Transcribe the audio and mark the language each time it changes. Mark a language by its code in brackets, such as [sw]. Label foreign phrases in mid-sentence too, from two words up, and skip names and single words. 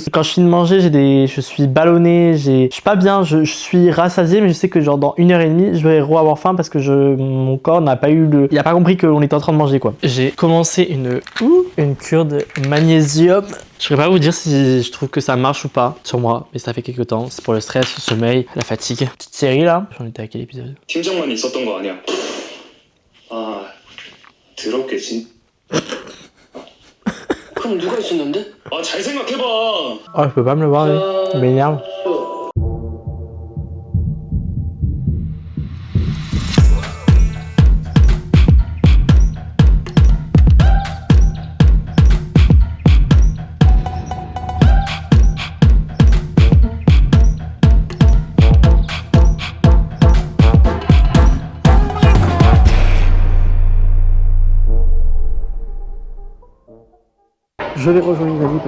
[fr] Quand je finis de manger, je suis ballonné, je suis pas bien, je suis rassasié, mais je sais que genre dans 1h30, je vais avoir faim parce que mon corps n'a pas eu il a pas compris qu'on était en train de manger quoi. J'ai commencé une cure de magnésium. Je ne saurais pas vous dire si je trouve que ça marche ou pas sur moi, mais ça fait quelques temps. C'est pour le stress, le sommeil, la fatigue. Petite série là. J'en étais à quel épisode? [ko] 팀장만 있었던 거 아니야? 아, 더럽게 그럼 누가 있었는데? 아, 잘 생각해봐. [fr] Oh, je peux pas me le voir, lui. Il m'énerve. Je vais rejoindre Nali parce